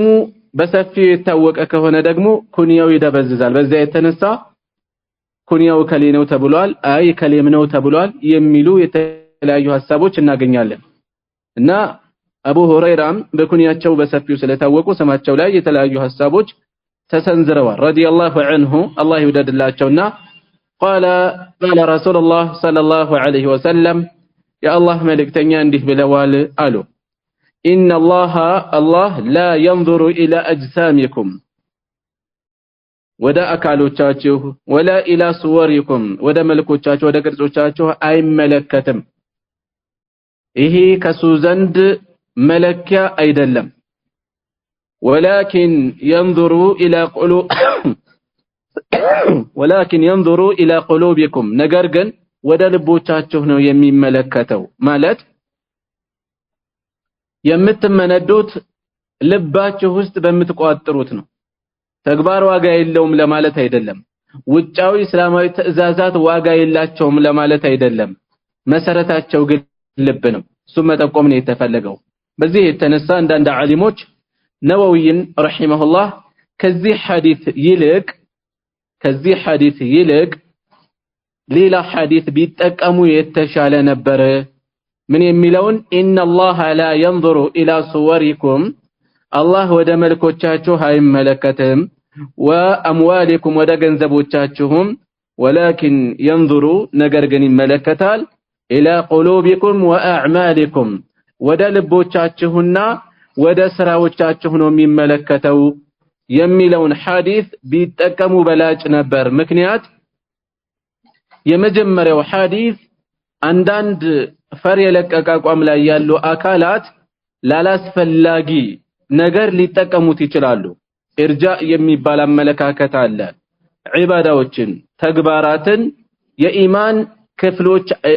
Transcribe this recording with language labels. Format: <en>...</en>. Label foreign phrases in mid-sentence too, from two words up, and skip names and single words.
<am>በሰፊው የታወቀ ከሆነ ደግሞ ኩንያው ይደበዝዛል። በዛ የተነሳ ኩንያው ከሌ ነው ተብሏል፣ አይ ከሌም ነው ተብሏል የሚሉ የተለያዩ ሐሳቦች እናገኛለን። እና አቡ ሁረይራም በኩንያቸው በሰፊው ስለታወቁ ስማቸው ላይ የተለያዩ ሐሳቦች ተሰንዝረዋል።</am> <ar>رضي الله عنه</ar> <am>አላህ ይወደድላቸውና</am> <ar>قال رسول الله صلى الله عليه وسلم يا الله</ar> <am>መልእክተኛ እንዲህ ብለዋል አሉ</am> <ar>إن الله لا ينظر إلى أجسامكم</ar> <am>ወደ አካሎቻችሁ</am> <ar>ولا إلى صوركم</ar> <am>ወደ መልኮቻችሁ ወደ ቅርጾቻችሁ አይመለከትም። ይሄ ከሱ ዘንድ መለኪያ አይደለም</am> <ar>ولكن ينظروا الى قلوبكم</ar> <am>ነገር ግን ወደ ልቦቻችሁ ነው የሚመለከተው ማለት የምትመነዱት ልባችሁ ውስጥ በምትቋጥሩት ነው ተግባር ዋጋ የለውም ለማለት አይደለም ውጫዊ እስላማዊ ትእዛዛት ዋጋ የላቸውም ለማለት አይደለም መሰረታቸው ግን ልብ ነው እሱ መጠቆም ነው የተፈለገው በዚህ የተነሳ አንዳንድ ዓሊሞች ነወዊን ረሂመሁላህ ከዚህ ሐዲስ ይልቅ ሌላ ሐዲስ ቢጠቀሙ የተሻለ ነበር ምን የሚለውን ኢነላህ</am> <ar>لا ينظر الى صوركم</ar> <am>አላህ ወደ መልኮቻችሁ አይመለከትም ወአምዋሊኩም ወደ ገንዘቦቻችሁም</am> <ar>ولكن ينظر</ar> <am>ነገር ግን ይመለከታል</am> <ar>الى قلوبكم واعمالكم</ar> <am>ወደ ልቦቻችሁና ወደ ስራዎቻችሁ ነው የሚመለከተው የሚለውን ሐዲስ ቢጠቀሙ በላጭ ነበር ምክንያት የመጀመሪያው ሐዲስ አንዳንድ ፈር የለቀቀ አቋም ላይ ያሉ አካላት ላላስፈላጊ ነገር ሊጠቀሙት ይችላሉ ኢርጃ የሚባል አመለካከት አለ ዒባዳዎችን ተግባራትን የኢማን ክፍሎች</am>